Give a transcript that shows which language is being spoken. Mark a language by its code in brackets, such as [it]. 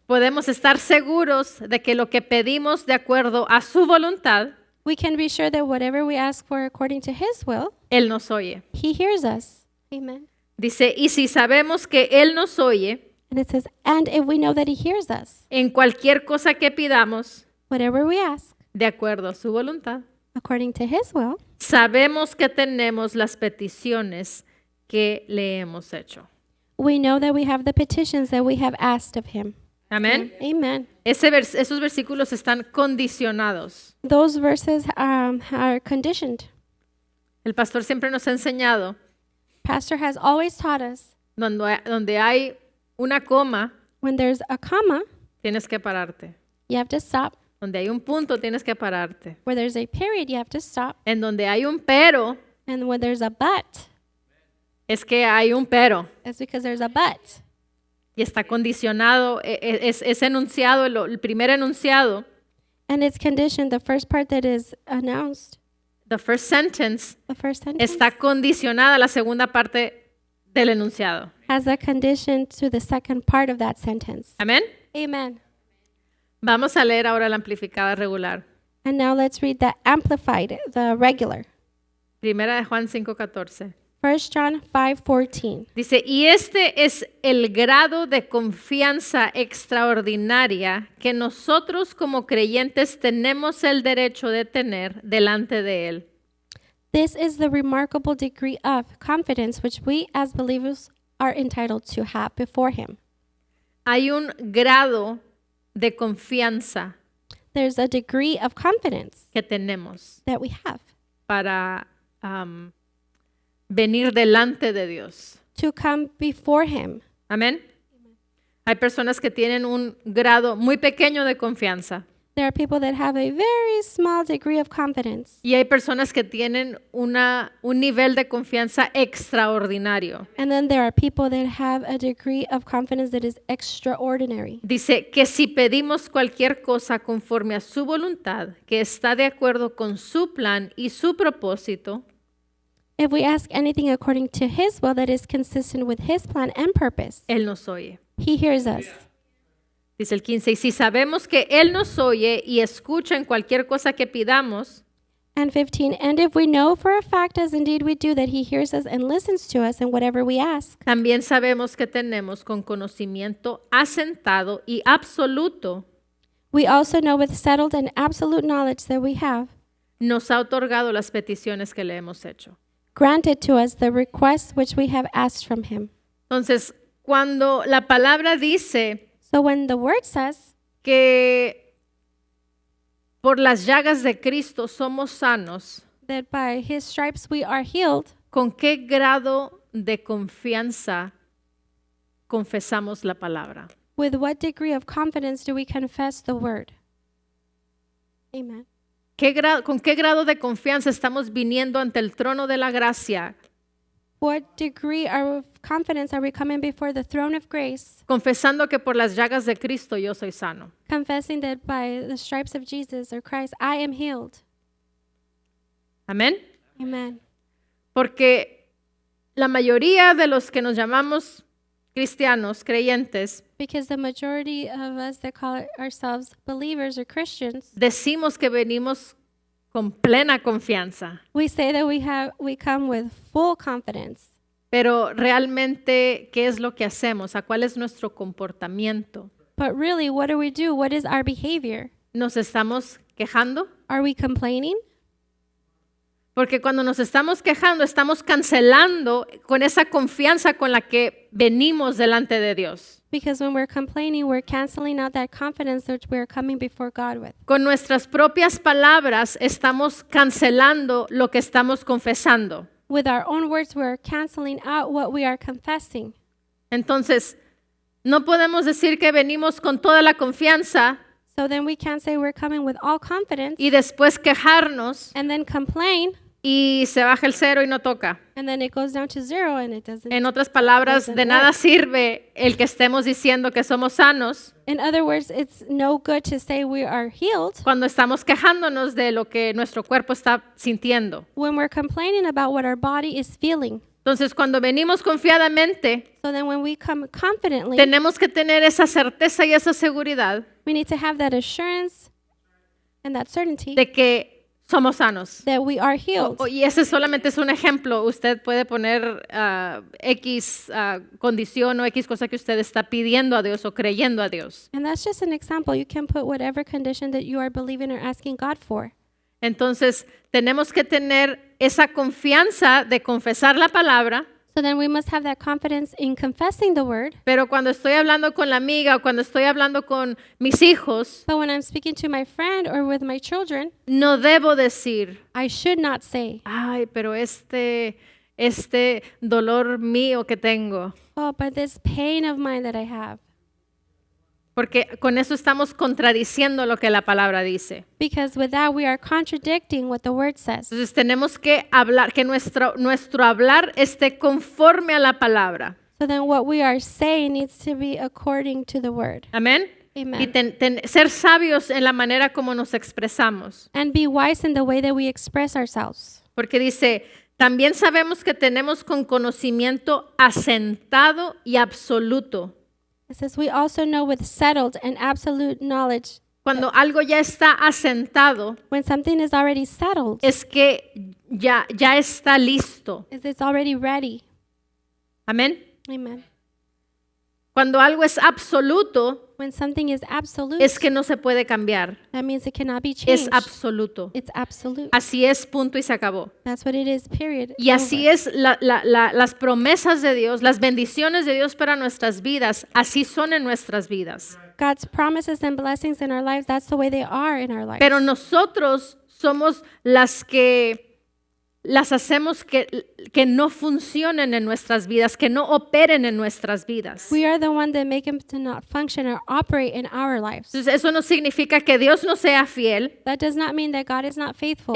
[es] Podemos estar seguros de que lo que pedimos de acuerdo a su voluntad, [en] We can be sure that whatever we ask for according to his will, [es] Él nos oye. [en] he hears us. Amen. [es] Dice, y si sabemos que Él nos oye, [en] And it says, and if we know that he hears us, [es] en cualquier cosa que pidamos, [en] whatever we ask [es] de acuerdo a su voluntad, [en] according to his will, [es] sabemos que tenemos las peticiones que le hemos hecho. [en] we know that we have the petitions that we have asked of him. [es] Amén. [en] Amen. [es] Esos versículos están condicionados. [en] Those verses are conditioned. [es] El pastor siempre nos ha enseñado, [en] Pastor has always taught us [es] donde hay una coma, [en] when there's a comma, [es] tienes que pararte. [en] you have to stop. [es] Donde hay un punto, tienes que pararte. [en] Where there's a period, you have to stop. [es] En donde hay un pero, [en] And when there's a but, [es] es que hay un pero. [en] it's because there's a but. [es] Y está condicionado, es enunciado, el primer enunciado, [en] And it's conditioned, the first part that is announced, the first sentence, the first sentence, [es] está condicionada a la segunda parte del enunciado. [en] has a condition to the second part of that sentence. [es] Amén. [en] Amen. [es] Vamos a leer ahora la amplificada regular. [en] And now let's read the amplified, the regular. [es] Primera de Juan 5:14. [en] 1 John 5:14. [es] Dice, y este es el grado de confianza extraordinaria que nosotros como creyentes tenemos el derecho de tener delante de Él. [en] This is the remarkable degree of confidence which we as believers are entitled to have before him. [es] Hay un grado de confianza [en] There's a degree of confidence [es] que tenemos [en] that we have [es] para venir delante de Dios. [en] to come before him. [es] Amén. Hay personas que tienen un grado muy pequeño de confianza [en] There are people that have a very small degree of confidence. [es] y hay personas que tienen un nivel de confianza extraordinario. [en] And then there are people that have a degree of confidence that is extraordinary. [es] Dice que si pedimos cualquier cosa conforme a su voluntad, que está de acuerdo con su plan y su propósito, [en] If we ask anything according to his will that is consistent with his plan and purpose, [es] Él nos oye. [en] he hears us. [es] Dice el 15, y si sabemos que Él nos oye y escucha en cualquier cosa que pidamos, [en] And 15, and if we know for a fact, as indeed we do, that he hears us and listens to us in whatever we ask, [es] también sabemos que tenemos con conocimiento asentado y absoluto, [en] we also know with settled and absolute knowledge that we have [es] nos ha otorgado las peticiones que le hemos hecho. [en] granted to us the requests which we have asked from him. [es] Entonces, cuando la palabra dice [en] So when the word says [es] que por las llagas de Cristo somos sanos, [en] that by his stripes we are healed, [es] ¿con qué grado de confianza confesamos la palabra? [en] with what degree of confidence do we confess the word? Amen. [es] ¿Con qué grado de confianza estamos viniendo ante el trono de la gracia, [en] What degree of confidence are we coming before the throne of grace, [es] confesando que por las llagas de Cristo yo soy sano? [en] confessing that by the stripes of Jesus or Christ I am healed? [es] Amén. [en] Amen. [es] Porque la mayoría de los que nos llamamos cristianos, creyentes, [en] Because the majority of us that call ourselves believers or Christians, [es] decimos que venimos con plena confianza, [en] we say that we come with full confidence. [es] pero realmente, ¿qué es lo que hacemos? ¿A cuál es nuestro comportamiento? [en] But really, what do we do? What is our behavior? [es] ¿Nos estamos quejando? [en] Are we complaining? [es] Porque cuando nos estamos quejando, estamos cancelando con esa confianza con la que venimos delante de Dios. [en] Because when we're complaining, we're canceling out that confidence that we're coming before God with. [es] Con nuestras propias palabras estamos cancelando lo que estamos confesando. [en] With our own words, we're canceling out what we are confessing. [es] Entonces, no podemos decir que venimos con toda la confianza [en] So then we can't say we're coming with all confidence [es] y después quejarnos [en] and then complain, [es] y se baja el cero y no toca. [en] and then it goes down to 0 and it doesn't. [es] En otras palabras, [en] Doesn't [es] de nada [en] work. [es] sirve el que estemos diciendo que somos sanos [en] In other words, it's no good to say we are healed [es] cuando estamos quejándonos de lo que nuestro cuerpo está sintiendo. [en] when we're complaining about what our body is feeling. [es] Entonces, cuando venimos confiadamente, [en] So then when we come confidently, [es] tenemos que tener esa certeza y esa seguridad [en] we need to have that assurance and that certainty [es] de que somos sanos. [en] that we are healed. [es] Y ese solamente es un ejemplo. Usted puede poner X condición o X cosa que usted está pidiendo a Dios o creyendo a Dios. [en] And that's just an example. You can put whatever condition that you are believing or asking God for. [es] Entonces, tenemos que tener esa confianza de confesar la palabra, [en] So then we must have that confidence in confessing the word. [es] pero cuando estoy hablando con la amiga o cuando estoy hablando con mis hijos, [en] But when I'm speaking to my friend or with my children, [es] no debo decir, [en] I should not say, [es] ay, pero este dolor mío que tengo, [en] oh, but this pain of mine that I have. [es] porque con eso estamos contradiciendo lo que la palabra dice. [en] Because with that, we are contradicting what the word says. [es] Entonces tenemos que hablar, que nuestro hablar esté conforme a la palabra. [en] So then what we are saying needs to be according to the word. [es] Amén. [en] Amen. [es] Y ser sabios en la manera como nos expresamos. [en] And be wise in the way that we express ourselves. [es] Porque dice, también sabemos que tenemos con conocimiento asentado y absoluto. [en] It says, we also know with settled and absolute knowledge. [es] Cuando algo ya está asentado, [en] When something is already settled, [es] es que ya está listo. [en] it's already ready. [es] Amén. [en] Amen. [es] Cuando algo es absoluto, [en] When something is absolute, [es] es que no se puede cambiar. [en] that means it cannot be [es] Es [en] changed. [es] absoluto. [en] It's absolute. [es] Así es, punto y se acabó. [en] That's what it is, period. [es] Y así [en] Over. [es] es las promesas de Dios, las bendiciones de Dios para nuestras vidas, así son en nuestras vidas. [en] God's promises and blessings in our lives, that's the way they are in our lives. [es] Pero nosotros somos las que las hacemos que no funcionen en nuestras vidas, que no operen en nuestras vidas. [en] We are the one that make them to not function or operate in our lives. [es] Entonces, eso no significa que Dios no sea fiel. [en] That does not mean that God is not faithful.